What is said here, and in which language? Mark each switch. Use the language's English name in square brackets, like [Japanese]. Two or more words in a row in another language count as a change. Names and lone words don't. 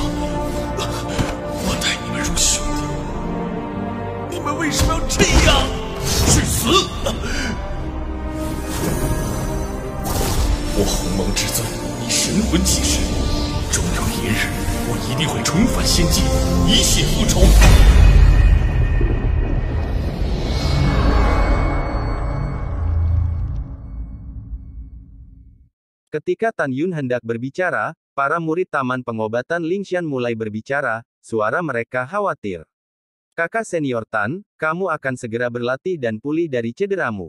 [Chinese] 我待你们如兄弟，你们为什么要这样？去死！我鸿蒙至尊以神魂起誓，终有一日，我一定会重返仙界，以血复仇。 [Indonesian] Ketika Tan Yun hendak berbicara, para murid Taman Pengobatan Lingshan mulai berbicara, suara mereka khawatir. Kakak senior Tan, kamu akan segera berlatih dan pulih dari cederamu.